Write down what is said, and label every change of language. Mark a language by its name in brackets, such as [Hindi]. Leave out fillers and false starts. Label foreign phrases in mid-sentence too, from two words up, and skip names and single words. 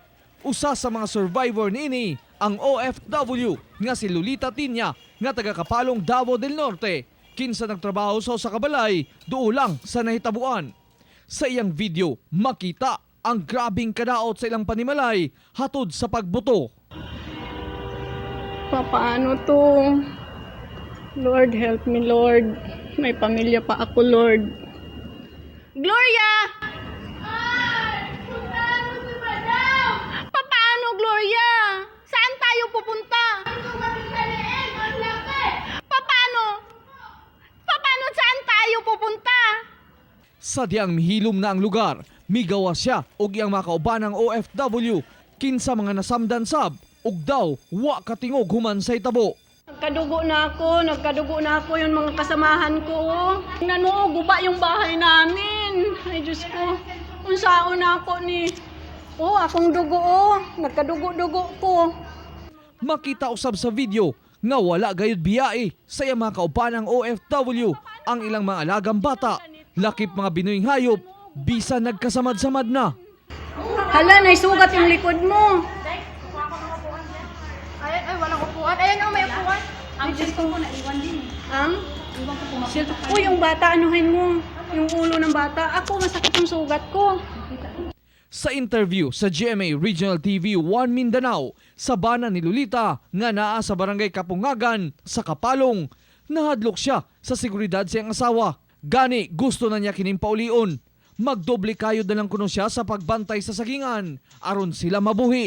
[Cebuano] Usa sa mga survivor niini ang OFW nga si Lolita Tinya nga taga Kapalong, Davao del Norte. Kinsa nagtrabaho sa usa ka balay duulang sa nahitabuan. Sa iyang video, makita ang grabing kadaot sa ilang panimalay hatod sa pagbuto. [Filipino] Paano to? [English] Lord, help me, [Filipino] Lord. May pamilya pa ako, Lord. Gloria! Paano, Gloria? Saan tayo pupunta? Paano saan tayo pupunta? [Cebuano] Sa diyang mihilom na ang lugar, migawa siya og iyang mga kaubanang OFW kinsa mga nasamdan sab ug daw wa katingog human sa hitabo. [Filipino] Nagkadugo na ako yung mga kasamahan ko. Nanuo, guba yung bahay namin. Ay, Diyos ko, kung saan na ako ni... [Cebuano] akong dugo, nagkadugo-dugo ko. Makita usab sa video nga wala gayud biyae sa iyang mga kaubanang OFW ang ilang mga alagang bata. Lakip mga Binoyeng hayop, bisan nagkasamad-samad na. [Filipino] Hala, naisugat yung likod mo. Ay, walang upuan. Ayan ang may upuan. Ang Diyos ko, naiwan din. Yung bata, anuhin mo. Yung ulo ng bata. Ako, masakit yung sugat ko. [Cebuano] Sa interview sa GMA Regional TV 1 Mindanao, sa bana ni Lolita nga naa sa barangay Kapungagan sa Kapalong, nahadlok siya sa seguridad sa iyang asawa. Gani gusto na niya kining paulion. Magdoble kayod na lang kuno siya sa pagbantay sa sagingan aron sila mabuhi.